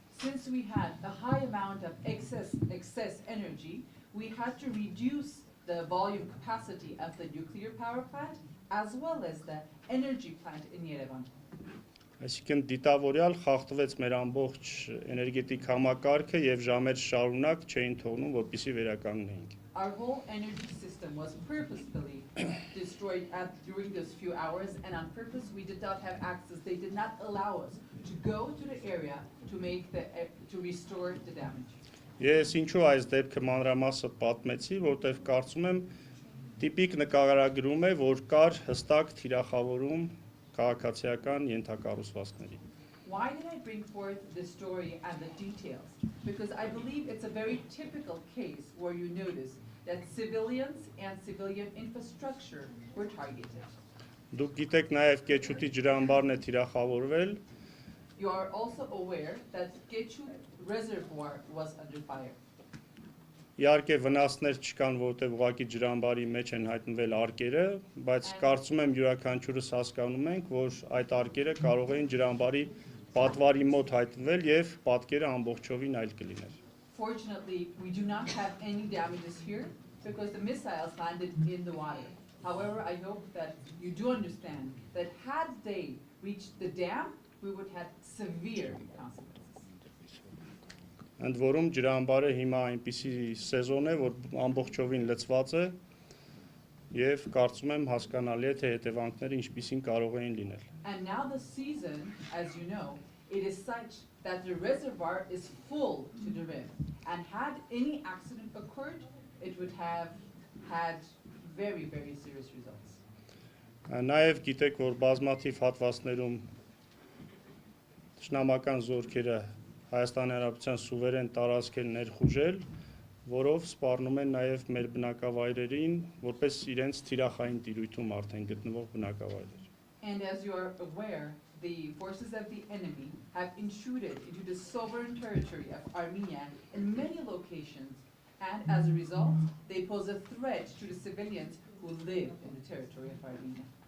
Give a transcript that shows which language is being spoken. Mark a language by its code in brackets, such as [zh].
[en] Since we had a high amount of excess energy, we had to reduce the volume capacity of the nuclear power plant as well as the energy plant in Yerevan. [hy] Այսինքն դիտավորյալ խախտվեց մեր ամբողջ էներգետիկ համակարգը եւ ժամեր շարունակ չէին թողնում, որպեսզի վերականգնեինք։ [en] Our whole energy system was purposefully destroyed during those few hours, and on purpose we did not have access. They did not allow us to go to the area to restore the damage. [hy] Ես ինչու այս դեպքը մանրամասը պատմեցի, որտեղ կարծում եմ տիպիկ նկարագրում է, որ կար հստակ թիրախավորում քաղաքացիական ենթակառուցվածքների։ [en] Why did I bring forth this story and the details? Because I believe it's a very typical case where you notice that civilians and civilian infrastructure were targeted. [hy] Դուք գիտեք նաև Կեչուտի ջրամբարն է թիրախավորվել։ [en] You are also aware that Kechut reservoir was under fire. [hy] Իհարկե վնասներ չկան, որտեղ ուղղակի ջրամբարի մեջ են հայտնվել արկերը, բայց կարծում եմ յուրաքանչյուրս հասկանում ենք, որ այդ արկերը կարող էին ջրամբարի պատվարի մոտ հայտնվել եւ պատկերը ամբողջովին այլ կլիներ։ [en] Fortunately, we do not have any damages here because the missiles landed in the water. However, I hope that you do understand that had they reached the dam, we would have severe consequences. [hy] Ընդ որում ջրամբարը հիմա այնպիսի սեզոն է, որ ամբողջովին լցված է եւ կարծում եմ հասկանալի է թե հետևանքները ինչպիսին կարող էին լինել։ [en] And now the season, as you know, it is such that the reservoir is full to the rim. And had any accident occurred, it would have had very, very serious results. [hy] Նաև գիտեք, որ բազմաթիվ հատվածներում ճշնամական զորքերը Հայաստանի Հանրապետության սուվերեն տարածք են ներխուժել, որով սպառնում են նաև մեր բնակավայրերին, որպես իրենց թիրախային տիրույթում արդեն գտնվող բնակավայրեր։ [en] And as you are aware, the forces of the enemy have intruded into the sovereign territory of Armenia in many locations, and as a result, they pose a threat to the civilians who live in the territory of Armenia.